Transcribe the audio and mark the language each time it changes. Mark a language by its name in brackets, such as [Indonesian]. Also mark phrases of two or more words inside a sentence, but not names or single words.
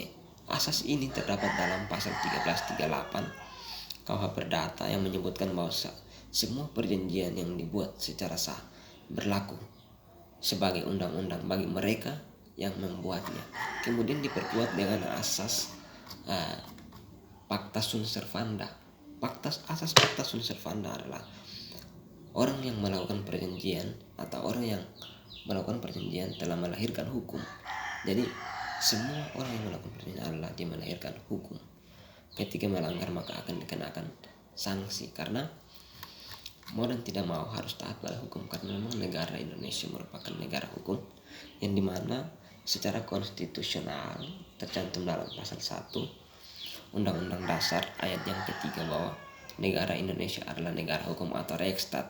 [Indonesian] Asas ini terdapat dalam pasal 1338 KUH Perdata yang menyebutkan bahwa semua perjanjian yang dibuat secara sah berlaku sebagai undang-undang bagi mereka yang membuatnya. Kemudian diperkuat dengan asas [Latin] Pacta sunt servanda. [Indonesian] Asas [Latin] Pacta sunt servanda [Indonesian] adalah orang yang melakukan perjanjian atau orang yang melakukan perjanjian telah melahirkan hukum. Jadi semua orang yang melakukan perjanjian adalah dia melahirkan hukum. Ketika melanggar maka akan dikenakan sanksi, karena mau dan tidak mau harus taat pada hukum, karena memang negara Indonesia merupakan negara hukum yang dimana secara konstitusional tercantum dalam pasal 1 Undang-Undang Dasar ayat yang ketiga bahwa negara Indonesia adalah negara hukum atau Reichsstaat.